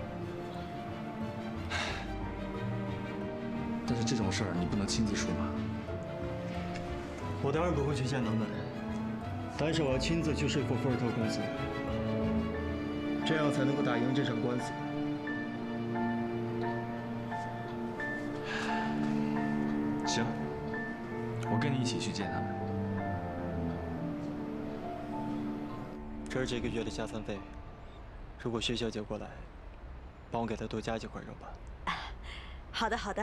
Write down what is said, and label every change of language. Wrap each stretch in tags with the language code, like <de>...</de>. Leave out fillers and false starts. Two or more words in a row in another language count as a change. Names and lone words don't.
<zh>但是這種事兒你不能親自說嗎？我當然不會去見他們，但是我要親自去說服福爾特公司，這樣才能夠打贏這場官司。行，我跟你一起去见他们。这是这个月的加餐费，如果薛小姐过来，帮我给她多加几块肉吧。好的，好的。</zh>